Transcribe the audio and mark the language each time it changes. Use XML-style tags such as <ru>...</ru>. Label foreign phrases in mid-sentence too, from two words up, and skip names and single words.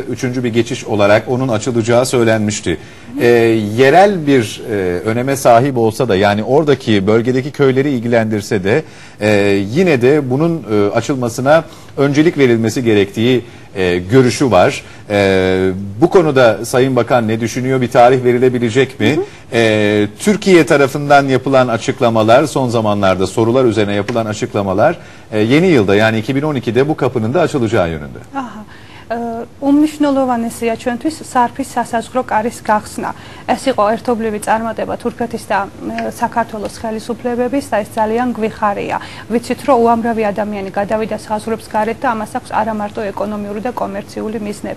<tr>Üçüncü bir geçiş olarak onun açılacağı söylenmişti. Yerel bir öneme sahip olsa da yani oradaki bölgedeki köyleri ilgilendirse de yine de bunun açılmasına öncelik verilmesi gerektiği görüşü var. Bu konuda Sayın Bakan ne düşünüyor? Bir tarih verilebilecek mi? Türkiye tarafından yapılan açıklamalar, son zamanlarda sorular üzerine yapılan açıklamalar yeni yılda yani 2012'de bu kapının da açılacağı yönünde. Aha.</tr> <ka>Უმნიშვნელოვანესია ჩვენთვის სარფის სასაზღვრო კარის გახსნა. ეს იყო ერთობლივი წარმატება თურქეთის და საქართველოს ხელისუფლებების და ეს ძალიან გვიხარია. ვიცით, რომ უამრავი ადამიანი გადავიდა საზღვრებს გარეთ და ამას აქვს არა მარტო ეკონომიური და კომერციული მიზნები.</ka>